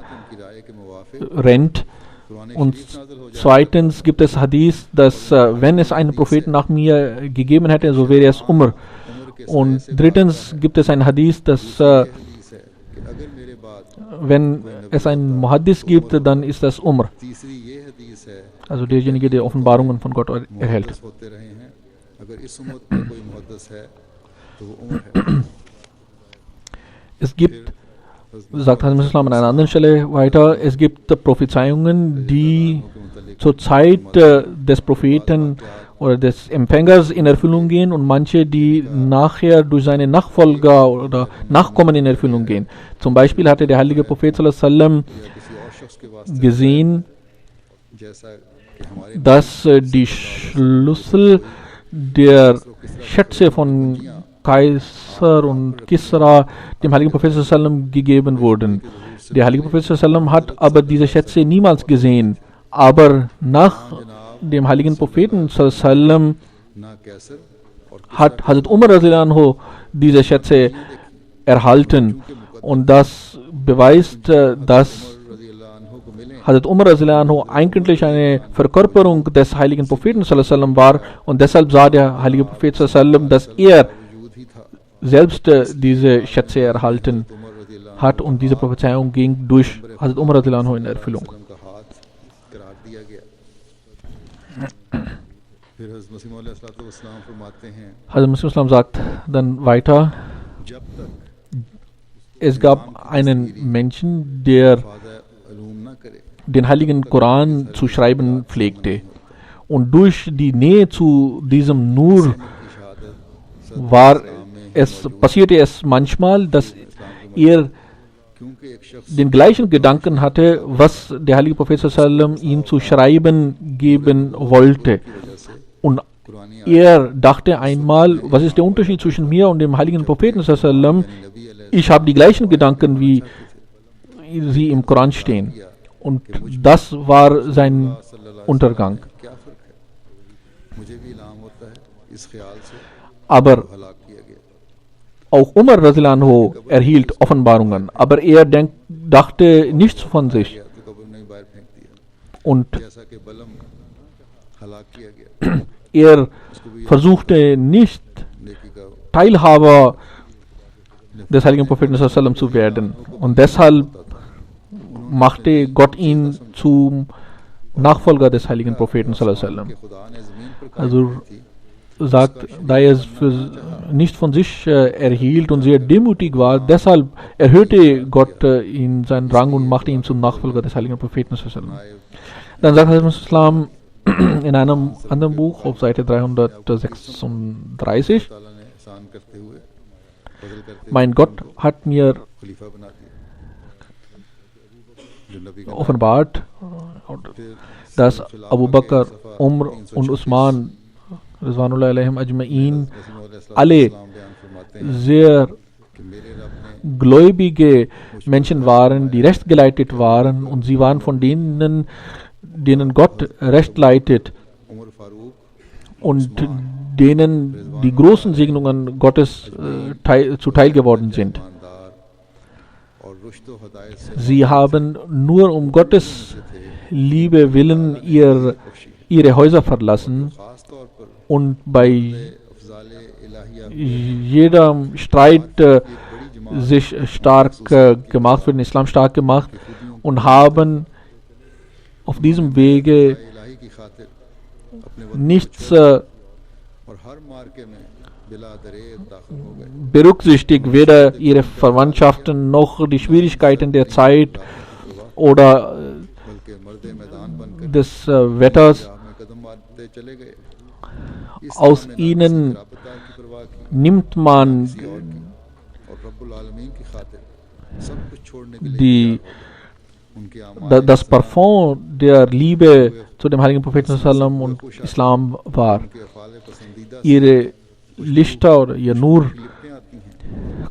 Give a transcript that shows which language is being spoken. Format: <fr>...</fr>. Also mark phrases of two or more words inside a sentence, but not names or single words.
<ur>کی رائے کے موافق قرآن</ur> <de>Und</de> <ur>شریف نازل ہو جائے</ur> <de>zweitens gibt es Hadith, dass wenn es einen Propheten nach mir gegeben hätte, so wäre es Umar.</de> <ur>عمر کے</ur> <de>Und drittens gibt es ein Hadith, dass</de> <ur>حدیث ہے کہ اگر میرے بعد</ur> <de>wenn es einen Muhaddis gibt, dann ist das Umar,</de> <ur>تیسری یہ حدیث ہے</ur> <de>also derjenige, der Offenbarungen von Gott erhält.</de> <ur>محدث ہوتے رہے ہیں اگر اس امت میں کوئی محدث ہے تو وہ عمر ہے</ur> <de>Es gibt, sagt Hazrat Islam an einer anderen Stelle weiter, es gibt Prophezeiungen, die zur Zeit des Propheten oder des Empfängers in Erfüllung gehen, und manche, die nachher durch seine Nachfolger oder Nachkommen in Erfüllung gehen. Zum Beispiel hatte der heilige Prophet</de> <ar>صلى الله عليه وسلم</ar> <ur>یا کسی اور شخص کے واسطے</ur> <de>gesehen,</de> <ur>جیسا کہ ہمارے</ur> <de>dass die Schlüssel der Schätze von Kaiser und Kisra dem heiligen Prophet</de> <ar>صلى الله عليه وسلم</ar> <de>gegeben wurden. Der heilige Prophet</de> <ar>صلى الله عليه وسلم</ar> <de>hat aber diese Schätze niemals gesehen. Aber nach dem heiligen Propheten</de> <ar>صلى الله عليه وسلم</ar> <ur>نہ قیصر اور</ur> <de>hat Hazrat Umar</de> <ar>رضي الله عنه</ar> <de>diese Schätze erhalten. Und das beweist, dass</de> <ar>رضی اللہ عنہ</ar> <ur>کو ملے</ur> <de>Hazrat Umar</de> <ar>رضي الله عنه</ar> <de>eigentlich eine Verkörperung des heiligen Propheten</de> <ar>صلى الله عليه وسلم</ar> <de>war, und deshalb sah der heilige Prophet</de> <ar>صلى الله عليه وسلم,</ar> <de>dass er</de> <ur>وجود ہی تھا</ur> <de>selbst diese Schätze erhalten</de> <ur>उमर</ur> <ar>رضی اللہ</ar> <de>hat, und diese Prophezeiung ging durch Hazrat Umar</de> <ar>رضي الله عنه</ar> <de>in Erfüllung.</de> <ur>وسلم کا ہاتھ قرار دیا گیا پھر حضرت مسیح مولا اسلام فرماتے ہیں</ur> <de>Hazrat Muslim Islam sagt dann weiter,</de> <ur>جب تک</ur> <de>es gab einen Menschen, der</de> <ur>فاضا علوم نہ کرے</ur> <de>den heiligen Koran zu schreiben pflegte, und durch die Nähe zu diesem Nur</de> <ur>کی شہادت</ur> <de>war passierte es manchmal, dass er</de> <ur>کیونکہ ایک شخص</ur> <de>den gleichen Gedanken hatte, was der heilige Prophet</de> <ar>صلى الله عليه وسلم</ar> <de>ihm zu schreiben geben wollte. Und</de> <ur>कुरानी</ur> <de>er dachte einmal, was ist der Unterschied zwischen mir und dem heiligen Propheten</de> <ar>صلى الله عليه وسلم?</ar> <ur>نبی علیہ</ur> <de>Ich habe die gleichen Gedanken, wie sie im Koran stehen. Und das war sein Untergang.</de> <ur>کیا فرق ہے مجھے بھی الہام ہوتا ہے اس خیال سے</ur> <de>Aber</de> <ur>ہلاک کیا گیا</ur> <de>auch Umar</de> <ar>رضي الله عنه</ar> <de>erhielt Offenbarungen, aber er dachte nichts von sich.</de> <ur>تو قبر میں ہی باہر پھینک دیا</ur> <de>Und</de> <ur>جیسا کہ بلعم ہلاک کیا گیا,</ur> <de>Er</de> <ur>اس کو بھی</ur> <de>versuchte nicht</de> <ur>نیکی کا</ur> <de>Teilhaber des heiligen Propheten sallam zu werden. Und deshalb machte Gott ihn zum Nachfolger des heiligen Propheten sallam.</de> <ur>کہ خدا نے زمین پر قائم</ur> <de>Also</de> <ur>کی تھی,</ur> <de>sagt, da er es für nicht von sich erhielt und sehr demütig war, deshalb erhöhte Gott ihn seinen Rang und machte ihn zum Nachfolger des heiligen Propheten sallam. Dann sagt Hazrat Islam in einem anderen Buch auf Seite 336,</de> <ur>تعالیٰ نے احسان کرتے ہوئے بدل کرتے</ur> <de>mein Gott hat mir</de> <ur>خلیفہ بنا دیا، جو نبی کا</ur> <de>offenbart,</de> <ur>फिर</ur> <de>dass Abu Bakr, Umr und Usman</de> <ar>رضوان الله عليهم أجمعين</ar> <de>alle</de> <ur>بیان فرماتے ہیں</ur> <de>sehr</de> <ur>کہ میرے رب نے</ur> <de>gläubige Menschen waren, die rechtgeleitet waren, und sie waren von denen, denen Gott recht leitet</de> <ur>عمر فاروق</ur> <de>und denen die großen Segnungen Gottes zuteil geworden sind.</de> <ur>ایماندار اور رشد و ہدایت سے</ur> <de>Sie haben nur um Gottes Liebe willen ihre Häuser verlassen</de> <ur>خاص طور پر</ur> <de>und bei</de> <ur>افضال الٰہیہ</ur> <de>jedem Streit</de> <ur>بڑی جماعت</ur> <de>sich stark gemacht, für den Islam stark gemacht und haben auf diesem Wege</de> <ur>الٰہی کی خاطر اپنے وطن</ur> <de>nichts</de> <ur>اور ہر معرکے میں بلا دریغ داخل ہو گئے,</ur> <de>berücksichtigt, weder ihre Verwandtschaften noch die Schwierigkeiten der Zeit oder</de> <ur>بلکہ مرد میدان بن کر</ur> <de>des Wetters.</de> <ur>راہ میں قدم مارتے چلے گئے۔ اس</ur> <de>Aus</de> <ur>راہ میں نہ</ur> <de>ihnen</de> <ur>کسی رابطہ کی پروا کی,</ur> <de>nimmt man</de> <ur>کسی اور کی، اور رب العالمین کی خاطر سب کچھ چھوڑنے کے لیے</ur> <de>die,</de> <ur>ان کے اعمال</ur> <de>das Parfum der Liebe zu dem heiligen Propheten sallam und Islam war.</de> <ur>ان کے افعال پسندیدہ سے</ur> <de>Ihre Lichter oder ihr Nur</de> <ur>لپٹیں آتی ہیں,</ur>